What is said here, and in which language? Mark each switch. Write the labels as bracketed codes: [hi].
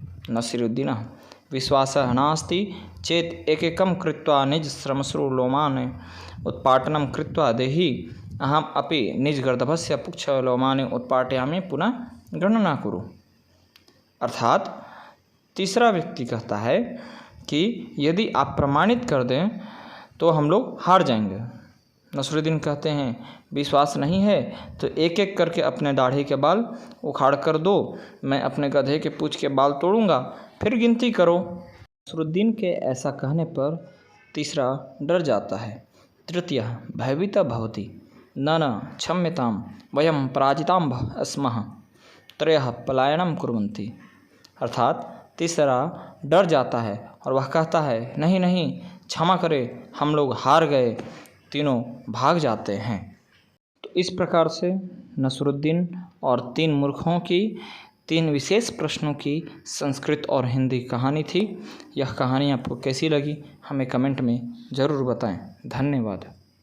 [sa] नसरुद्दीन, विश्वासः नास्ति चेत् एकैकं कृत्वा निजश्रमसु लोमान् उत्पाटनं कृत्वा देहि अहम् अपि निजगर्दभस्य पुच्छलोमानि उत्पाटयामि, पुनः गणना कुरु। [hi] अर्थात तीसरा व्यक्ति कहता है कि यदि आप प्रमाणित कर दें तो हम लोग हार जाएंगे। नसरुद्दीन कहते हैं, विश्वास नहीं है तो एक एक करके अपने दाढ़ी के बाल उखाड़ कर दो, मैं अपने गधे के पूँछ के बाल तोड़ूंगा, फिर गिनती करो। नसरुद्दीन के ऐसा कहने पर तीसरा डर जाता है। [sa] तृतीय, भयभीतः भवति, न क्षम्यतां वयं पराजिताः स्मः, त्रयः पलायनं कुर्वन्ति। [hi] अर्थात तीसरा डर जाता है और वह कहता है, नहीं नहीं, क्षमा करें, हम लोग हार गए, तीनों भाग जाते हैं। तो इस प्रकार से नसरुद्दीन और तीन मूर्खों की तीन विशेष प्रश्नों की संस्कृत और हिंदी कहानी थी। यह कहानी आपको कैसी लगी हमें कमेंट में ज़रूर बताएं। धन्यवाद।